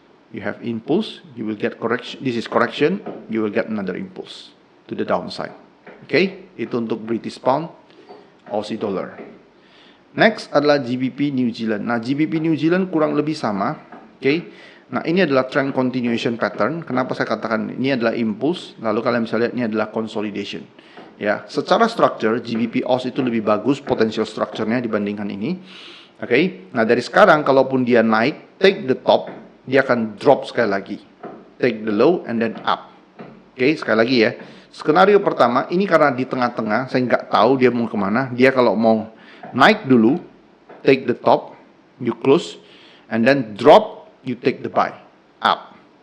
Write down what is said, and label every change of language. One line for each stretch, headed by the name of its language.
English: You have impulse, you will get correction. This is correction, you will get another impulse to the downside.
Indonesian: Okay, itu untuk British pound, Aussie dollar. Next adalah GBP New Zealand. Nah, GBP New Zealand kurang lebih sama. Oke. Nah, ini adalah trend continuation pattern. Kenapa saya katakan ini adalah impulse? Lalu kalian bisa lihat ini adalah consolidation. Ya, secara structure GBP AUD itu lebih bagus potential structure-nya dibandingkan ini. Oke. Nah, dari sekarang kalaupun dia naik,
English: take the top,
Indonesian: dia akan drop sekali lagi.
English: Take the low and then up.
Indonesian: Oke, sekali lagi ya. Skenario pertama, ini karena di tengah-tengah, saya nggak tahu dia mau kemana. Dia kalau mau naik dulu,
English: take the top, you close, and then drop, you take the buy, up.